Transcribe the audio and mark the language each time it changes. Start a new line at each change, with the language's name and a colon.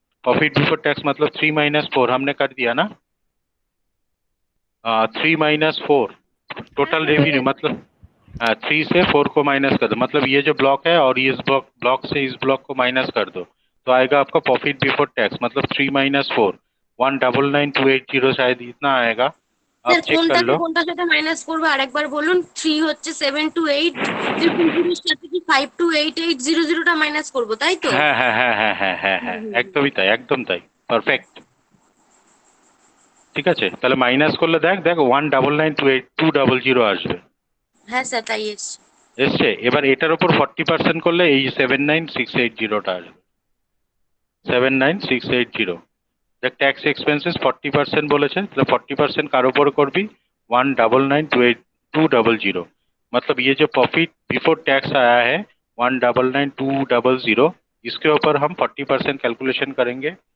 Hindi: Profit before tax मतलब 3 - 4 हमने कर दिया ना, 3 - 4 टोटल रेवेन्यू, मतलब 3 से 4 को माइनस कर दो, मतलब ये जो ब्लॉक है और ये इस ब्लॉक से इस ब्लॉक को माइनस कर दो, तो आएगा आपका प्रॉफिट बिफोर टैक्स, मतलब 3 - 4 199,280 शायद इतना आएगा।
Bangla: স্যার
Hindi: आप चेक कर
Bangla: কোনটাকে
Hindi: लो।
Bangla: কোনটার সাথে মাইনাস করবো আরেকবার বলুন। 3 হচ্ছে 728,000 সাথে কি 5288,000টা মাইনাস করবো, তাই তো? হ্যাঁ হ্যাঁ হ্যাঁ হ্যাঁ হ্যাঁ হ্যাঁ হুম, হ্যাঁ, হুম, হুম। একদমই তাই, একদম তাই, পারফেক্ট। ঠিক আছে, তাহলে মাইনাস করলে দেখ দেখ 199,280 আসবে, হ্যাঁ স্যার, তাই এসছে। এসছে। এবার এটার উপর 40% করলে এই 79680টা আসবে, 79680। দেখ ট্যাক্স এক্সপেন্সেস 40% বলেছে, তাহলে 40% কার উপর করবি, 199,280।
Hindi: मतलब ये जो प्रॉफिट बिफोर टैक्स आया है 199,280, इसके ऊपर हम 40% कैलकुलेशन करेंगे।